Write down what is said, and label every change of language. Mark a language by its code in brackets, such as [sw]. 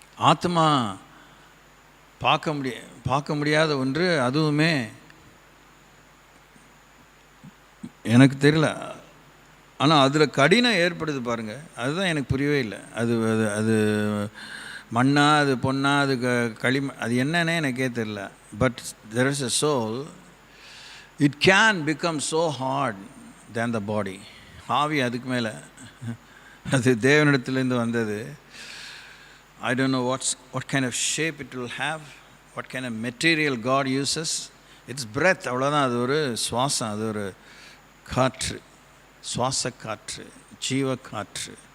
[ta] ஆத்மா பார்க்க முடியாத ஒன்று, அதுவுமே எனக்கு தெரியல. ஆனால் அதில் கடினம் ஏற்படுது பாருங்கள், அதுதான் எனக்கு புரியவே இல்லை. அது மண்ணா, அது பொண்ணா, அது களிமண், அது என்னன்னே எனக்கே தெரியல. [en] But there is a soul, it can become so hard than the body. [ta] ஆவி அதுக்கு மேலே, அது தேவனிடத்துலேருந்து வந்தது. [en] I don't know what kind of shape it will have, what kind of material God uses. It's breath, [ta] அவ்வளோதான். அது ஒரு சுவாசம், அது ஒரு காற்று, சுவாச காற்று, ஜீவ காற்று.